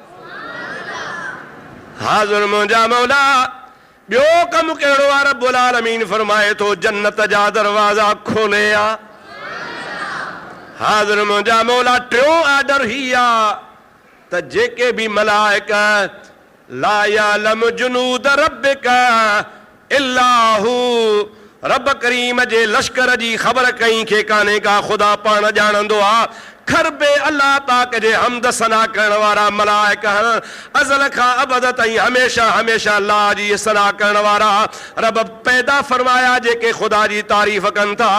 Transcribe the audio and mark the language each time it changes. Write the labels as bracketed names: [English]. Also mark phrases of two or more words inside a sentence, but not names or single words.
[Sindhi] हाज़ुर मुंहिंजा मौला ॿियो कमु कहिड़ो आहे? [Arabic] رب العالمين [Sindhi] फरमाए थो जन्नत जा दरवाज़ा खोले आ। हाज़ुर मुंहिंजा मौला टियों आर्डर ही आ त जेके बि मलाइका [Arabic] لا يعلم جنود ربك إلا هو, [Sindhi] रब करीम जे लश्कर जी ख़बर कई खे कान्हे का, ख़ुदा पाण ॼाणंदो आहे। खरबे अल्लाह पाक जे हमद सना करण वारा मलाइका अज़ल खां अबद ताईं हमेशा हमेशा अल्लाह जी सना करण वारा रब पैदा फरमाया जेके ख़ुदा जी तारीफ़ कनि था।